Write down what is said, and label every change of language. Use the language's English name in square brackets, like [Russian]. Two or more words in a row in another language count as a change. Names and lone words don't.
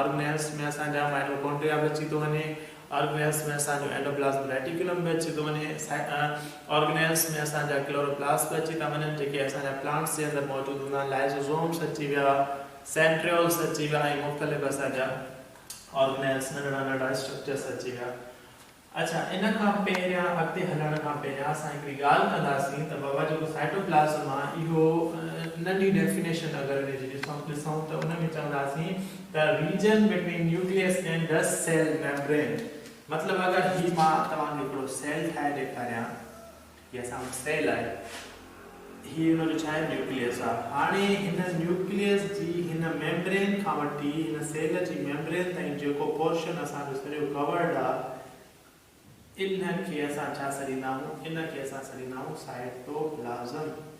[Sindhi] ऑर्गेनेल्स में असांजा माइटोकॉन्ड्रिया बि अची थो वञे, ऑर्गेनेल्स में असांजो [English] endoplasm reticulum [Sindhi] बि अची थो वञे, ऑर्गेनेल्स में असांजा क्लोरोप्लास्ट बि अची था वञनि जेके असांजा प्लांट्स जे अंदरि मौजूदु हूंदा आहिनि, लाइसोसोम्स अची विया, सेंट्रियोल्स अची विया ऐं मुख़्तलिफ़ असांजा ऑर्गेनेल्स नंढड़ा स्ट्रक्चर्स अची विया। अच्छा, इन खां पहिरियां अॻिते हलण खां पहिरियां असां हिकिड़ी ॻाल्हि कंदासीं त बाबा जेको साइटोप्लाज़म आहे इहो नंढी डेफिनेशन अगरि हिनजी ॾिसूं त उन में चवंदासीं त [English] region between nucleus and the cell membrane. [Sindhi] मतिलबु अगरि ही मां तव्हांखे हिकिड़ो सेल ठाहे ॾेखारियां, हीअ असांजो सेल आहे, ही हुनजो छा आहे, न्यूक्लियस आहे। हाणे हिन न्यूक्लियस जी हिन मेम्ब्रेन खां वठी हिन सेल जी मेम्ब्रेन ताईं जेको पोर्शन असांजो सॼो कवर्ड आहे इनखे असां छा सॾींदा आहियूं, इनखे असां सॾींदा आहियूं साइटोप्लाज़म।